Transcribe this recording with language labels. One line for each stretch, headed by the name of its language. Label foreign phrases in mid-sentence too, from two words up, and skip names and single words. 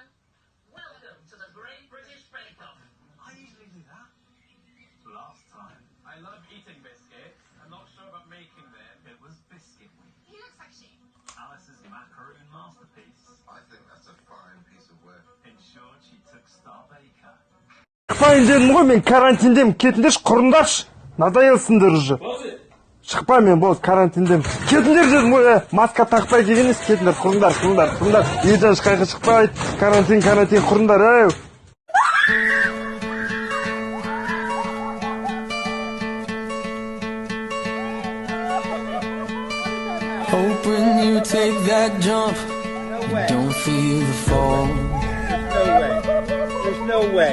English: Welcome to the Great British Bake Off. I usually do that. Last time. I love eating biscuits. I'm not sure about making them. It was biscuit week. He looks like sheep. Alice's macaroon masterpiece. I think that's a fine piece of work. In short, she took Star Baker.
Kazakh: Шықпайын дедім ғой, мен карантиндемін, кетіңдерші, құрыңдаршы. Надоелсіңдер уже. Шықпай, мен болды, карантиндемін. Кетіңдер дедім ғой, маска тақпай деген емес, кетіңдер, құрыңдар. Ержан ешқайғы шықпайды, карантин, құрыңдар, ей.
English: Hope when you take that jump, you don't feel the fall. There's no way.